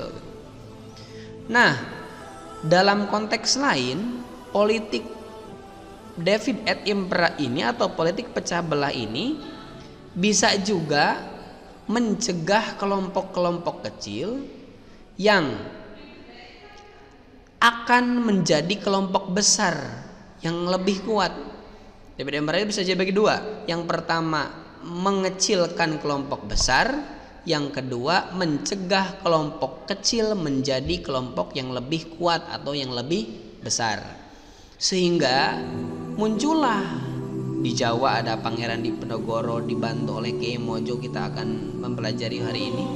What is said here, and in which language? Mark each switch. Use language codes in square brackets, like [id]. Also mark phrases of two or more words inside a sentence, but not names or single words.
[id] Nah, dalam konteks lain, politik [la] Divide et Impera [id] ini atau politik pecah belah ini bisa juga mencegah kelompok-kelompok kecil yang akan menjadi kelompok besar yang lebih kuat. [la] Divide et Impera [id] bisa jadi bagi dua. Yang pertama, mengecilkan kelompok besar. Yang kedua, mencegah kelompok kecil menjadi kelompok yang lebih kuat atau yang lebih besar. Sehingga muncullah di Jawa ada Pangeran Diponegoro dibantu oleh Kiai Mojo, kita akan mempelajari hari ini.